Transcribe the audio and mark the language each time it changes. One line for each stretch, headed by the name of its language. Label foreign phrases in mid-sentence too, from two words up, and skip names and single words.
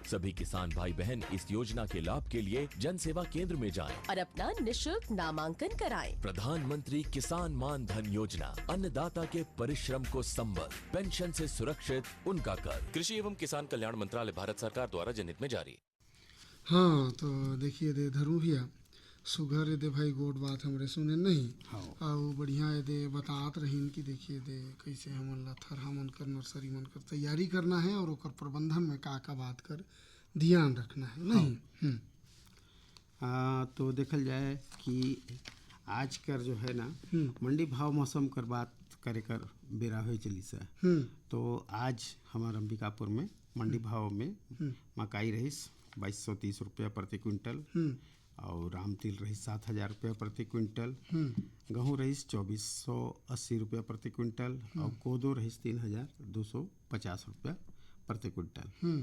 Hindi: सभी किसान भाई बहन इस योजना के लाभ के लिए जन सेवा केंद्र में जाएं और अपना निशुल्क नामांकन कराएं। प्रधानमंत्री किसान मान धन योजना, अन्नदाता के परिश्रम को संबल, पेंशन से सुरक्षित उनका कर। कृषि एवं किसान कल्याण मंत्रालय, भारत सरकार द्वारा जनहित में जारी।
Surgujia: हाँ तो देखिए दे धरू भैया सुघर दे भाई गोट बात हमरे सुने नहीं और बढ़िया दे बतात रहीन कि देखिए दे कैसे हमन ला थरहा मन कर नर्सरी मन कर तैयारी करना है और ओकर प्रबंधन में का बात कर ध्यान रखना है नहीं। तो देखल जाए कि आज कर जो है ना मंडी भाव मौसम कर बात करे कर बेरा हुई चली सा। तो आज हमारे अंबिकापुर में मंडी भाव में मकाई रहीस 2230 रुपया प्रति क्विंटल और राम तिल रहीस 7000 रुपया प्रति क्विंटल, गेहूँ रहीस 2480 रुपया प्रति क्विंटल और कोदो रहीस 3250 रुपया प्रति क्विंटल।